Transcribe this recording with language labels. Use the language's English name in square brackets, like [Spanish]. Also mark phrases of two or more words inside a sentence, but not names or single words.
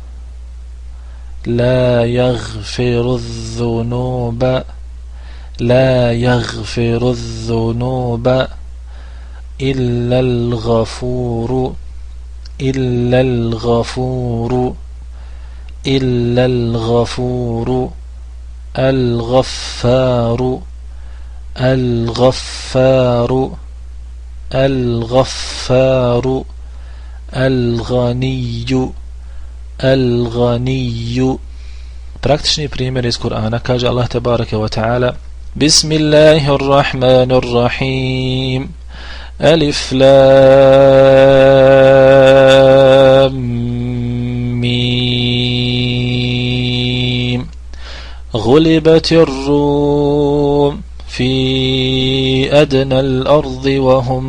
[Arabic] لا يغفر الذنوب لا يغفر الذنوب إلا الغفور إلا الغفور إلا الغفور الغفار الغفار الغفار الغني الغني. [Bosnian] Praktični primjer iz Kur'ana, kaže Allah [Arabic] تبارك وتعالى بسم الله الرحمن الرحيم ألف لام ميم, غلبت الروم في أدنى الأرض وهم